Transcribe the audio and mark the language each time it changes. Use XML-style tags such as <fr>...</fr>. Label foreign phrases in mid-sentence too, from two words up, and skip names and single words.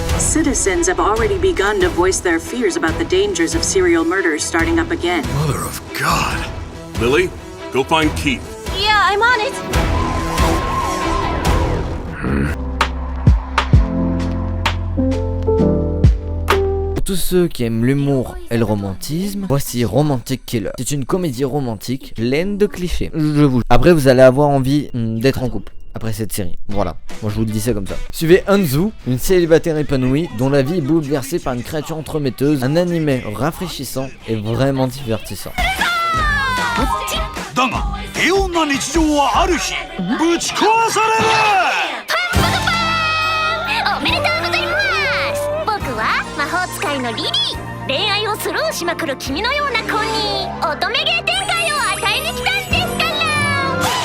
<en>citizens have already begun to voice their fears about the dangers of serial murders starting up again. Mother of God. Lily, go find Keith. Yeah, I'm on it.</en> <fr>Pour tous ceux qui aiment l'humour et le romantisme, voici Romantic Killer. C'est une comédie romantique pleine de clichés. Je vous. Après, vous allez avoir envie d'être en couple après cette série. Voilà, moi je vous le dis ça comme ça. Suivez Hanzu, une célibataire épanouie dont la vie est bouleversée par une créature entremetteuse, un animé rafraîchissant et vraiment divertissant.</fr> <ja>だが平穏な日常はある日ぶち壊される。おめでとうございます。僕は魔法使いのリリー。恋愛をスルーしまくる君のような子に乙女芸展開を与えに来たんですから。</ja>